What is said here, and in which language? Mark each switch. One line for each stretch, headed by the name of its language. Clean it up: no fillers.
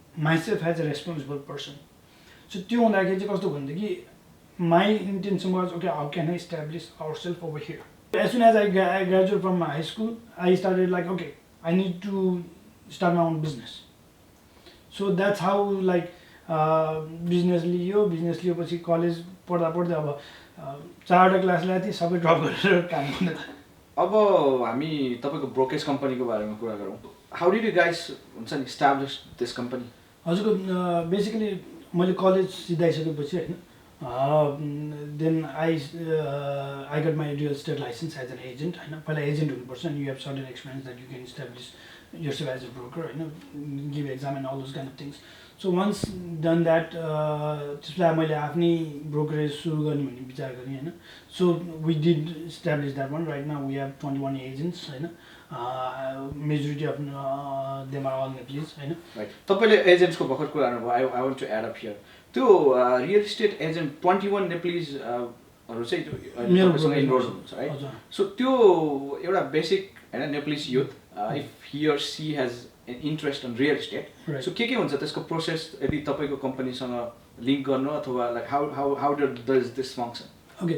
English: myself as a responsible person
Nepali: so त्यो हुँदाखेरि चाहिँ कस्तो भनेदेखि
English: my intention was okay how can I establish ourselves over here as soon as I graduated from high school I started like okay I need to start my own business so that's how like business
Nepali: लियो पछि college पढ्दा अब 4वटा class ल्याएको थिएँ सबै drop गरेर काम गर्न अब हामी तपाईँको ब्रोकेज कम्पनीको बारेमा कुरा गरौँ
English: how did you guys
Nepali: हुन्छ नि
English: establish this company
Nepali: हजुरको बेसिकली मैले कलेज सिधाइसकेपछि होइन
English: then I got my real estate license as an agent होइन
Nepali: पहिला एजेन्ट हुनुपर्छ
English: and you have certain experience that you can establish yourself as a broker होइन give exam and all those kind of things so once done that
Nepali: त्यसलाई मैले आफ्नै brokerage सुरु गर्ने भन्ने विचार गरेँ
English: होइन so we did establish that one right now we have 21 agents होइन majority of them are all Nepalese होइन
Nepali: तपाईँले एजेन्ट्सको भर्खर कुरा गर्नुभयो
English: I want to add up here
Nepali: त्यो रियल इस्टेट एजेन्ट 21 नेप्लिजहरू चाहिँ तपाईँसँग इन्भल्भ हुनुहुन्छ है सो त्यो एउटा बेसिक होइन Nepalese youth
English: if he or she has an interest in real estate
Nepali: so के हुन्छ त्यसको प्रोसेस यदि तपाईँको कम्पनीसँग लिङ्क गर्नु अथवा
English: like how does this function